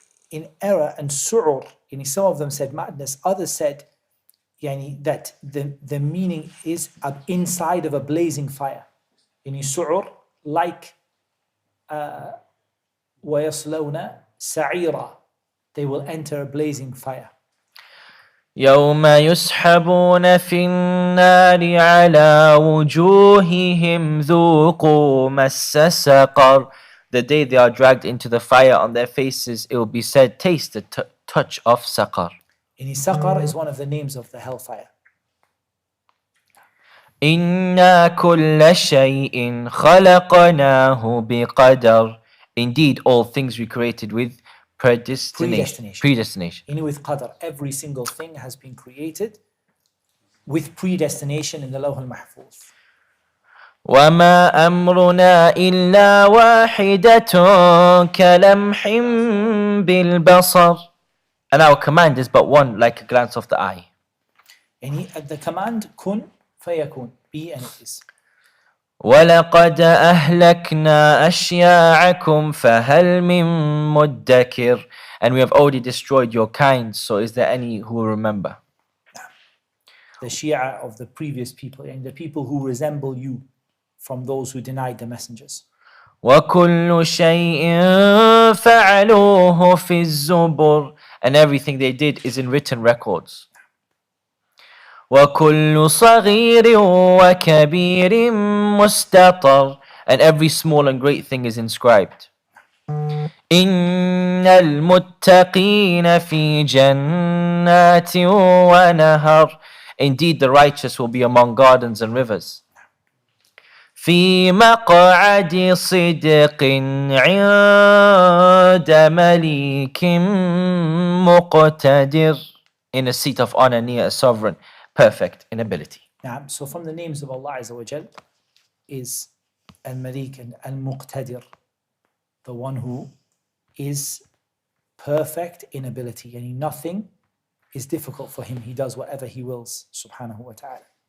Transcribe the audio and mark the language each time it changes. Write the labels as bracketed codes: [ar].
[en] In error and su'ur, some of them said madness, others said that the meaning is inside of a blazing fire. Su'ur, like [ar] وَيَصْلَوْنَ سَعِيرًا, [en] they will enter a blazing fire. [ar] يوم يسحبون في النار على وجوههم ذوقوا مس سقر. [en] The day they are dragged into the fire on their faces, it will be said, taste the touch of saqar. Saqar is one of the names of the hellfire. [ar] إنا كل شيء خلقناه بقدر. [en] Indeed, all things we created with predestination. With qadr, every single thing has been created with predestination in the Lawh al-Mahfuz. [ar] وما أمرنا إلا واحدة كلمح بالبصر. [en] And our command is but one, like a glance of the eye. The command kun fayakun, be and it is. [ar] وَلَقَدْ أَهْلَكْنَا أَشْيَاعَكُمْ فَهَلْ مِن مُدَّكِرٍ. [en] And we have already destroyed your kind, so is there any who will remember? The Shia of the previous people, and the people who resemble you from those who denied the messengers. [ar] وَكُلُّ شَيْءٍ فَعَلُوهُ فِي الزُّبُرِ. [en] And everything they did is in written records. [ar] وَكُلُّ صَغِيرٍ وَكَبِيرٍ مُسْتَطَرٍ. [en] And every small and great thing is inscribed. [ar] إِنَّ الْمُتَّقِينَ فِي جَنَّاتٍ وَنَهَرٍ. [en] Indeed, the righteous will be among gardens and rivers. [ar] في مقعد صدق عند مليك مقتدر. [en] In a seat of honor near a sovereign, perfect in ability. So from the names of Allah Azza wa Jal is Al-Malik and Al-Muqtadir, the one who is perfect in ability, and nothing is difficult for him. He does whatever he wills, subhanahu wa ta'ala.